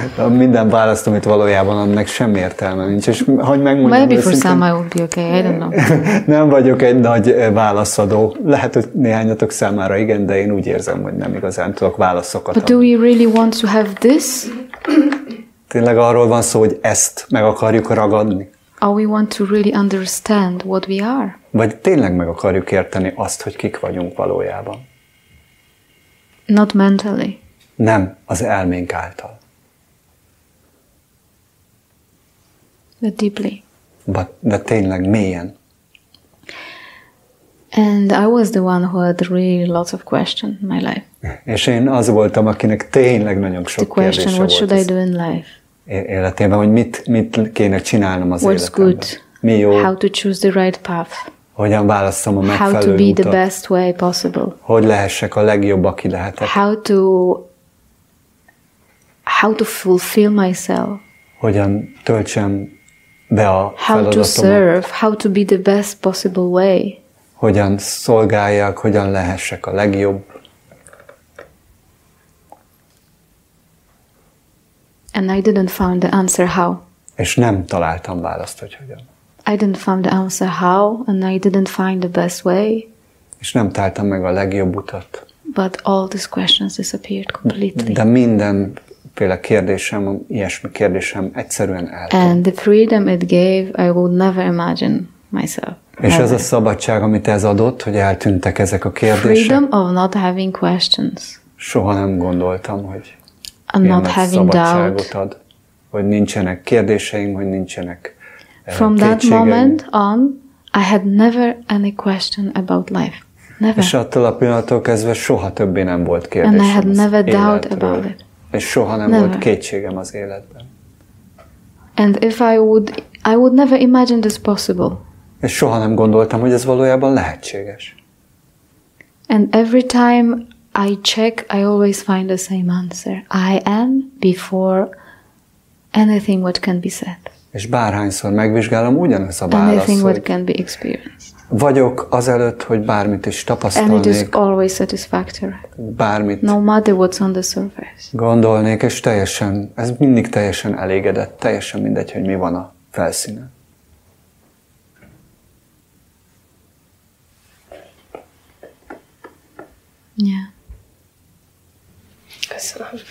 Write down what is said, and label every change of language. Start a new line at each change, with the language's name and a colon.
Hungarian: Minden választ, amit valójában annak semmi értelme nincs. És hogy megmondjam,
English: maybe for some I would be okay, I don't know.
Hungarian: Nem vagyok egy nagy válaszadó. Lehet, hogy néhányatok számára igen, de én úgy érzem, hogy nem igazán tudok válaszokat adni.
English: But do we really want to have this?
Hungarian: Tényleg arról van szó, hogy ezt meg akarjuk ragadni?
English: Or we want to really understand what we are?
Hungarian: Vagy tényleg meg akarjuk érteni azt, hogy kik vagyunk valójában?
English: Not mentally.
Hungarian: Nem az elménk által.
English: But deeply.
Hungarian: De tényleg mélyen.
English: And I was the one who had really lots of questions in my life.
Hungarian: És én az voltam, akinek tényleg nagyon sok kérdése volt.
English: What should I do in life?
Hungarian: Életében, hogy mit kéne csinálnom az
English: What's
Hungarian: életemben.
English: Good?
Hungarian: Mi jó?
English: How to choose the right path?
Hungarian: Hogyan válasszam a megfelelő utat?
English: How to be
Hungarian: utat?
English: the best way possible?
Hungarian: Hogy lehessek a legjobb, aki lehetek?
English: How to fulfill myself?
Hungarian: Hogyan töltsem be a feladatomat?
English: How to serve? How to be the best possible way?
Hungarian: Hogyan szolgáljak, hogyan lehessek a legjobb?
English: And I didn't find the answer how.
Hungarian: És nem találtam választ, hogy hogyan.
English: I didn't find the answer how, and I didn't find the best way.
Hungarian: És nem találtam meg a legjobb utat.
English: But all these questions disappeared completely.
Hungarian: De mindenféle kérdésem, ilyesmi kérdésem egyszerűen eltűnt.
English: And the freedom it gave, I would never imagine myself.
Hungarian: És ez a szabadság, amit ez adott, hogy eltűntek ezek a kérdések.
English: Freedom of not having questions.
Hungarian: Soha nem gondoltam, hogy
English: and not having doubt.
Hungarian: Ad, hogy nincsenek kérdéseim, hogy nincsenek
English: From that moment on, I had never any question about life. Never.
Hungarian: És attól a pillanattól kezdve soha többé nem volt kérdésem.
English: And I had never doubt about it.
Hungarian: És soha nem volt kétségem az életben.
English: And if I would never imagine this possible.
Hungarian: És soha nem gondoltam, hogy ez valójában lehetséges.
English: And every time I check, I always find the same answer. I am before anything what can be said.
Hungarian: És bárhányszor megvizsgálom, ugyanez a válasz,
English: anything what can be experienced.
Hungarian: Vagyok azelőtt, hogy bármit is tapasztalnék.
English: And it is always satisfactory.
Hungarian: Bármit.
English: No matter what's on the surface.
Hungarian: Gondolnék, és ez mindig teljesen elégedett, teljesen mindegy, hogy mi van a felszínen.
English: Yeah.
Hungarian: Köszönöm.